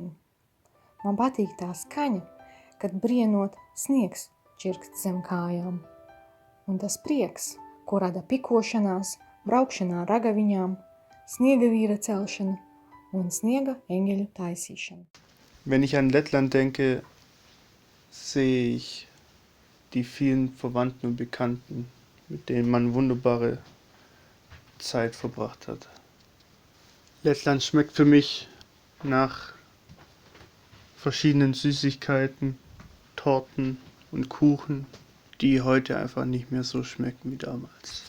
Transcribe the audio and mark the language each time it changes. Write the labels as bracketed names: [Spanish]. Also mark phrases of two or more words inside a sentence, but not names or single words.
[Latvian] Man patīk tā skaņa, kad brienot sniegs čirkst zem kājām. Un tas prieks, ko rada pikošanās, braukšanā ar ragaviņām, sniega vīra celšana un sniega eņģeļu taisīšana. [German] Wenn ich an Lettland denke, sehe ich die vielen Verwandten und Bekannten, mit denen man wunderbare Zeit verbracht hat. Lettland schmeckt für mich nach verschiedenen Süßigkeiten, Torten und Kuchen, die heute einfach nicht mehr so schmecken wie damals.